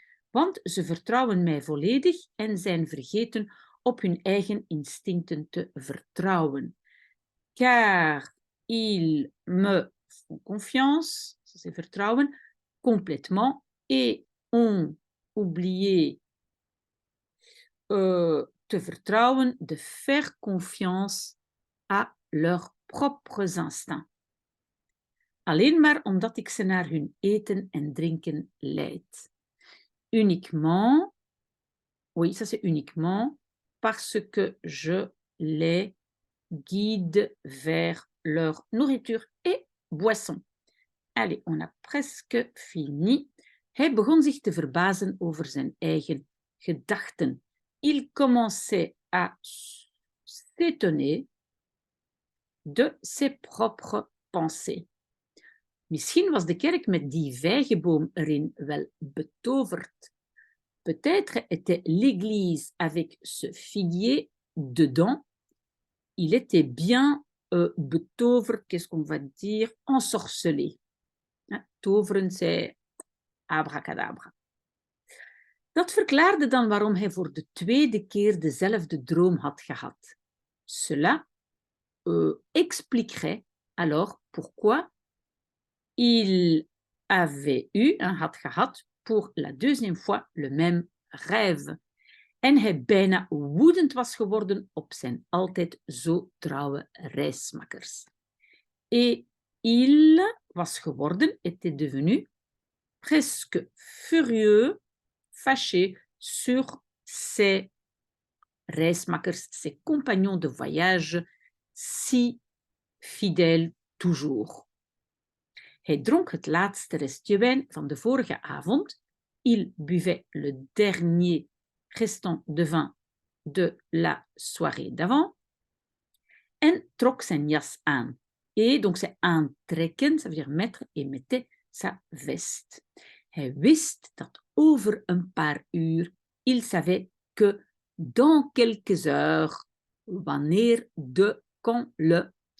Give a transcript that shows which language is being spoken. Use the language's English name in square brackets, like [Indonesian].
[Dutch] Want ze vertrouwen mij volledig en zijn vergeten op hun eigen instincten te vertrouwen. [French] Car ils me font confiance, ça c'est vertrouwen, complètement, et ont oublié [Dutch] te vertrouwen, [French] de faire confiance à leurs propres instincts. [Dutch] Alleen maar omdat ik ze naar hun eten en drinken leid. [French] Uniquement, oui, ça c'est uniquement, parce que je les guide vers leur nourriture et boisson. Allez, on a presque fini. [Dutch] Hij begon zich te verbazen over zijn eigen gedachten. [French] Il commençait à s'étonner de ses propres pensées. [Dutch] Misschien was de kerk met die vijgenboom erin wel betoverd. [French] Peut-être était l'église avec ce figuier dedans. Il était bien betoverd, qu'est-ce qu'on va dire, ensorcelé. Toveren, c'est abracadabra. [Dutch] Dat verklaarde dan waarom hij voor de tweede keer dezelfde droom had gehad. [French] Cela expliquerait alors pourquoi il avait [Dutch] had gehad [French] pour la deuxième fois le même rêve. [Dutch] En hij bijna woedend was geworden op zijn altijd zo trouwe reismakkers. [French] Et il [Dutch] was geworden, [French] était devenu, presque furieux, fâché sur ses reismakkers, ses compagnons de voyage, si fidèles toujours. [Dutch] Hij dronk het laatste restje wijn van de vorige avond. [French] Il buvait le dernier restant de vin de la soirée d'avant. [Dutch] En trok zijn jas aan. [French] Et donc c'est aantrekken, ça veut dire mettre, et mettait sa veste. [Dutch] Hij wist dat over een paar uur, [French] il savait que dans quelques heures, [Dutch] wanneer, de, quand, le.